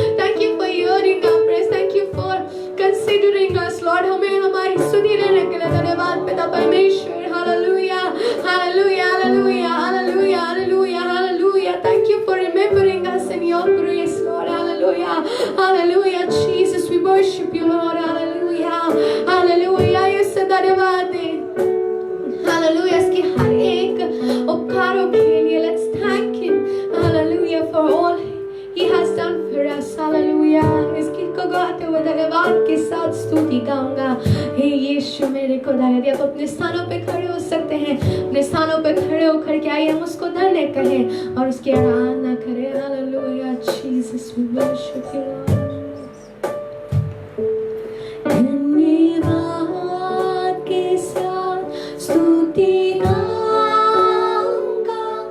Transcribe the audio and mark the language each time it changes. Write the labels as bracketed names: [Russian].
[English] Thank you for hearing our prayers. Thank you for considering us, Lord. [Hindi] हमें हमारी सुधी लेने के लिए धन्यवाद पिता परमेश्वर. [English] Hallelujah, hallelujah, hallelujah, hallelujah, hallelujah, hallelujah. Thank you for remembering us in your grace, Lord. Hallelujah, hallelujah, Jesus. We worship you, Lord. Hallelujah, hallelujah. [Hindi] इससे धन्यवाद दें. [English] Hallelujah. [Hindi] इसके हर एक उपकारों के लिए [English] let's thank him. Hallelujah for all he has done for us. Hallelujah. [Hindi] इसकी को गाते हुए धन्यवाद के साथ स्तुति गाऊंगा. हे यीशु मेरे को धन्य. आप अपने स्थानों पे खड़े हो सकते हैं. अपने स्थानों पे खड़े होकर के आइए हम उसको धन्य कहें और उसकी आराधना करें. [English] Hallelujah. Jesus, we worship you, Lord. [Hindi] धन्यवाद के साथ स्तुति गाऊंगा.